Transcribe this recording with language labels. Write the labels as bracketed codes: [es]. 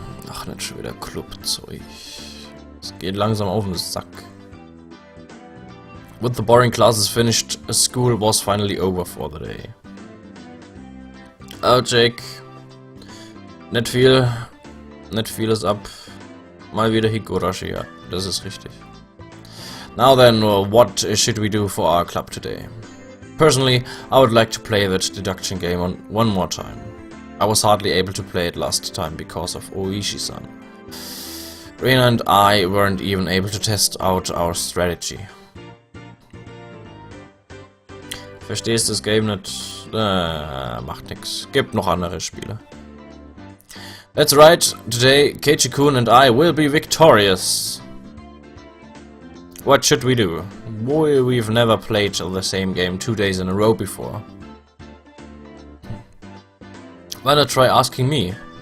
[de] Ach, nicht schon wieder Clubzeug. Es geht langsam auf den Sack. [en] With the boring classes finished, school was finally over for the day. [de] Oh, Jake. Nicht viel ist ab. Mal wieder Higurashi, ja, das ist richtig. [en] Now then, what should we do for our club today? Personally, I would like to play that deduction game one more time. I was hardly able to play it last time because of Oishi-san. Rena and I weren't even able to test out our strategy. [de] Verstehst das Game nicht? Macht nix. Gibt noch andere Spiele. [en] That's right, today Keiichi-kun and I will be victorious. What should we do? We've never played the same game 2 days in a row before. Why not try asking me?